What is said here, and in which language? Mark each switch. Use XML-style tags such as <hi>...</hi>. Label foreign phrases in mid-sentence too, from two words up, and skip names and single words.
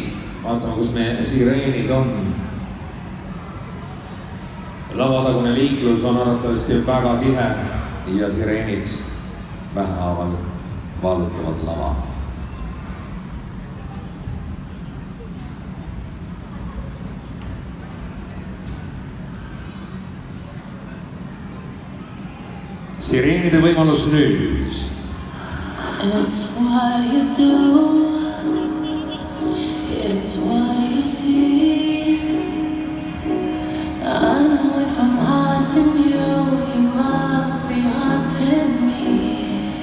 <et>Vaatame, kus meie sireenid on. Lavatagune liiklus on arvatavasti väga tihe ja sireenid vähehaaval vallutavad lava. Sireenide võimalus nüüd.</et> <en>It's what you do, it's what you see. I know if I'm haunting you, you must be haunting me.</en>